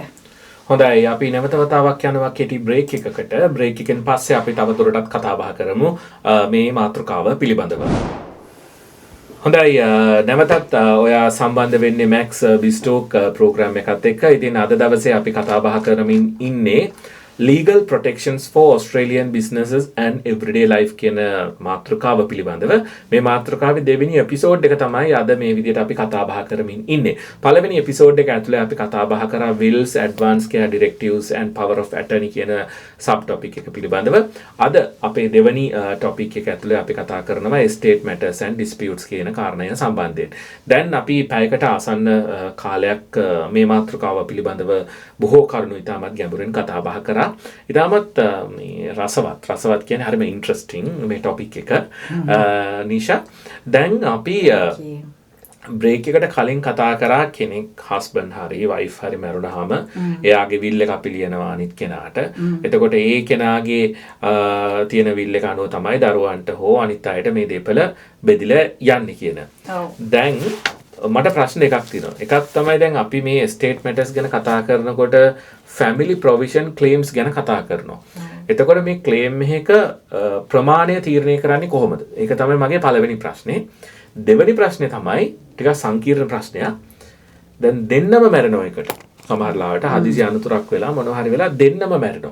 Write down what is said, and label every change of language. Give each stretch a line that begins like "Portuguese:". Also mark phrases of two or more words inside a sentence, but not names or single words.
Sinhala: හොඳයි අපි නැවතවතාවක් යනවා කෙටි බ්‍රේක් එකකට. බ්‍රේක් එකෙන් පස්සේ අපි තවදුරටත් කතා බහ කරමු මේ මාතෘකාව පිළිබඳව. හොඳයි නැවතත් ඔයා සම්බන්ධ වෙන්නේ මැක්ස් බිස්ටෝක් ප්‍රෝග්‍රෑම් එකත් එක්ක. ඉතින් අද දවසේ අපි කතා බහ කරමින් ඉන්නේ
English: legal protections for Australian businesses and everyday life
Sinhala: කියන මාතෘකාව පිළිබඳව. මේ මාතෘකාවේ දෙවෙනි එපිසෝඩ් එක තමයි අද මේ විදිහට අපි කතා බහ කරමින් ඉන්නේ. පළවෙනි එපිසෝඩ් එක ඇතුලේ අපි කතා බහ කරා
English: wills, advance care directives and power of attorney
Sinhala: කියන
English: sub topic
Sinhala: එක පිළිබඳව. අද අපේ දෙවෙනි topic එක ඇතුලේ අපි කතා කරනවා
English: estate matters and disputes
Sinhala: කියන කාරණය සම්බන්ධයෙන්. දැන් අපි පැයකට ආසන්න කාලයක් මේ මාතෘකාව පිළිබඳව බොහෝ කරුණු ඉතාමත් ගැඹුරින් කතා බහ කරා. ඉතාමත් රසවත් කියන්නේ හරිම ඉන්ට්‍රස්ටිං මේ ටොපික් එක. නිෂා දැන් අපි බ්‍රේක් එකට කලින් කතා කරා කෙනෙක් හස්බන්ඩ් හරි වයිෆ් හරි මැරුණාම එයාගේ විල් එක අපි ලියනවා අනිත් කෙනාට. එතකොට ඒ කෙනාගේ තියෙන විල් එක අනුව තමයි දරුවන්ට හෝ අනිත් අයට මේ දේපල බෙදිලා යන්නේ කියන. දැන් මට ප්‍රශ්න එකක් තියෙනවා. එකක් තමයි දැන් අපි මේ
English: estate matters
Sinhala: ගැන කතා කරනකොට
English: family provision claims
Sinhala: ගැන කතා කරනවා. එතකොට මේ claim එකක ප්‍රමාණය තීරණය කරන්නේ කොහොමද? ඒක තමයි මගේ පළවෙනි ප්‍රශ්නේ. දෙවෙනි ප්‍රශ්නේ තමයි ටිකක් සංකීර්ණ ප්‍රශ්නයක්. දැන් දෙන්නම මැරෙනවා එකට. සමහර ලාවට හදිසි අනතුරක් වෙලා මොනවා හරි වෙලා දෙන්නම මැරෙනවා.